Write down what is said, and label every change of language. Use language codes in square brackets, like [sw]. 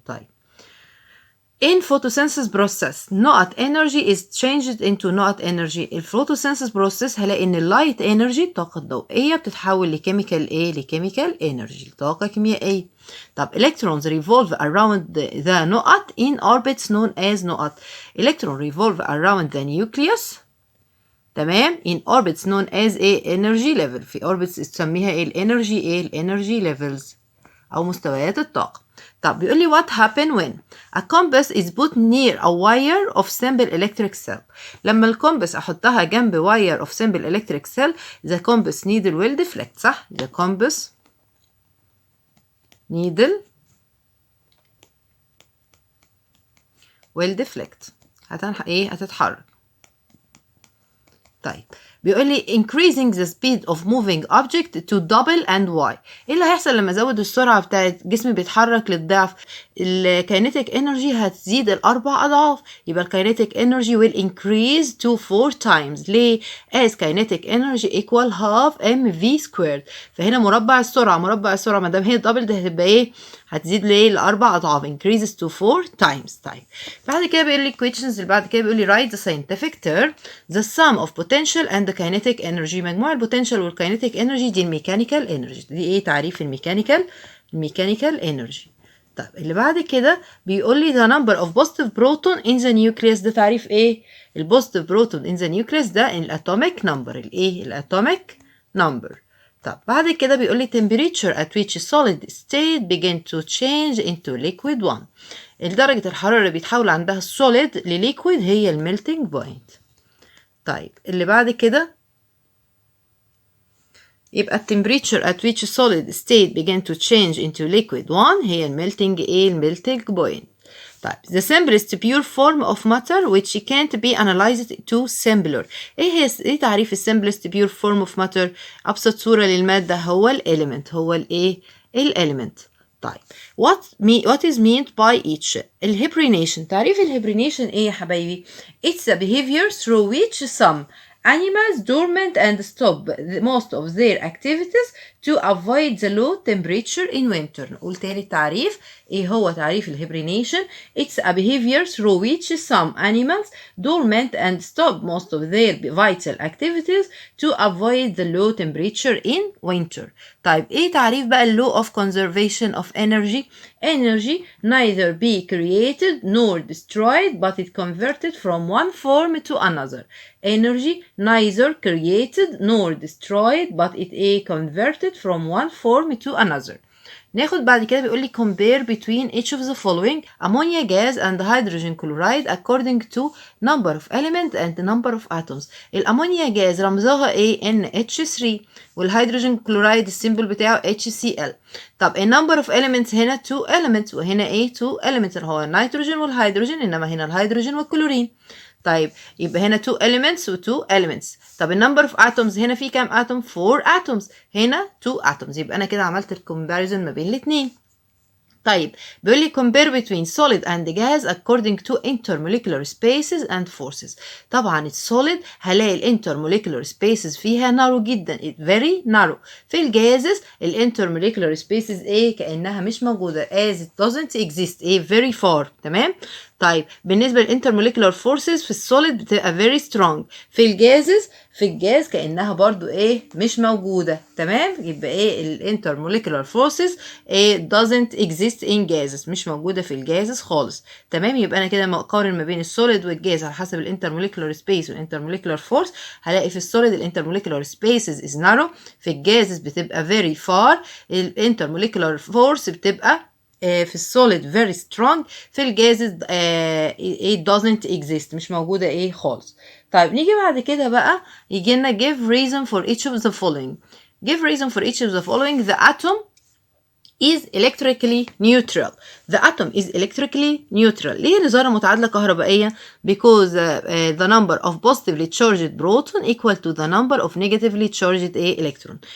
[en] طيب in photosynthesis process نقط energy is changed into نقط energy. [ar] الفوتوسينثيس process هلاقي ان اللايت energy الطاقة الضوئية بتتحول لكيميكال لكيميكال energy طاقة كيميائية. [en] طب electrons revolve around the نقط in orbits known as نقط. electron revolve around the nucleus. تمام in orbits known as energy level. [ar] في orbits تسميها الانرجي levels او مستويات الطاقة. طب بيقول لي [en] what happen when a compass is put near a wire of simple electric cell. [ar] لما الكومبس احطها جنب [en] wire of simple electric cell the compass needle will deflect. [ar] صح، [en] the compass needle will deflect. [ar] هتتحرك. طيب بيقول لي [en] increasing the speed of moving object to double and y. [ar] ايه اللي هيحصل لما ازود السرعه بتاعت جسمي بيتحرك للضعف؟ الكاينيتيك انرجي هتزيد الاربع اضعاف. يبقى الكاينيتيك انرجي [en] will increase to 4 times. [ar] ليه؟ [en] as kinetic energy equal half mv squared. [ar] فهنا مربع السرعه ما دام هي دبل ده هتبقى هتزيد لاربع اضعاف [en] increases to 4 times. [ar] طيب بعد كده بيقول لي [en] questions [ar] اللي بعد كده بيقول لي [en] write the scientific term the sum of potential and the kinetic energy. [ar] مجموع البوتنشال والكاينيتيك انرجي دي الميكانيكال انرجي. دي تعريف الميكانيكال انرجي. طيب اللي بعد كده بيقول لي [en] the number of positive proton in the nucleus. [ar] ده تعريف البوزيتيف بروتون [en] in the nucleus [ar] ده الاتوميك نمبر. الاتوميك نمبر. طب بعد كده بيقول لي [en] temperature at which solid state begin to change into liquid one. [ar] درجة الحرارة اللي بيتحول عندها السوليد لليكويد هي الميلتنج بوينت. طيب اللي بعد كده يبقى [en] temperature at which solid state begin to change into liquid one [ar] هي الميلتنج بوينت. [en] طيب the simplest pure form of matter which can't be analyzed to simpler. [ar] ايه تعريف [en] simplest pure form of matter؟ [ar] ابسط صورة للمادة هو الاليمنت. الاليمنت. [en] طيب what is meant by each. [ar] الهيبرينيشن. تعريف الهيبرينيشن ايه يا حبايبي؟ [en] it's a behavior through which some animals dormant and stop most of their activities to avoid the low temperature in winter. [ar] نقول تاني التعريف. ايه هو تعريف الهيبرينيشن؟ [en] it's a behavior through which some animals dormant and stop most of their vital activities to avoid the low temperature in winter. [ar] طيب ايه تعريف بقى [en] law of conservation of energy؟ energy neither be created nor destroyed but it converted from one form to another. energy neither created nor destroyed but it is converted from one form to another. [ar] ناخد بعد كده بيقول لي [en] compare between each of the following ammonia gas and hydrogen chloride according to number of elements and number of atoms. [ar] الامونيا جاز رمزها NH3 والهيدروجين كلورايد السيمبل بتاعه HCl. طب [en] number of elements [ar] هنا 2 elements وهنا 2 elements اللي هو النيتروجين والهيدروجين، انما هنا الهيدروجين والكلورين. طيب يبقى هنا 2 elements و 2 elements. طب النمبر اوف اتومز هنا في كام اتوم؟ 4 اتومز. هنا 2 اتومز. يبقى انا كده عملت الكومباريزون ما بين الاثنين. طيب بيقول لي [en] compare between solid and gas according to intermolecular spaces and forces. [ar] طبعا السوليد هلاقي الانترموليكولار spaces فيها نارو جدا [en] very narrow. [ar] في الجازز الانترموليكولار spaces كأنها مش موجودة [en] as it doesn't exist very far. [ar] تمام. طيب بالنسبة للانترموليكولار فورسز في السوليد بتبقى [en] very strong. [ar] في الجازز، في الجاز كأنها برضو ايه مش موجودة. تمام، يبقى ايه الانترموليكولار فورسز ايه [en] doesn't exist in gases، [ar] مش موجودة في الجازز خالص. تمام، يبقى انا كده مقارن ما بين السوليد والجاز على حسب الانترموليكولار سبيس والانترموليكولار فورس. هلاقي في السوليد الانترموليكولار سبيسز [en] is narrow، [ar] في الجازز بتبقى [en] very far، [ar] الانترموليكولار فورس بتبقى في السوليد [en] very strong، [ar] في الجازز [en] it doesn't exist، [ar] مش موجودة ايه خالص. [en] طيب [ar] نيجي بعد كده بقى يجي لنا [en] give reason for each of the following. give reason for each of the following. The atom is electrically neutral. The atom is electrically neutral. [ar] ليه الذرة متعادلة كهربائيا؟ [en] because the number of positively charged proton equal to the number of negatively charged electron.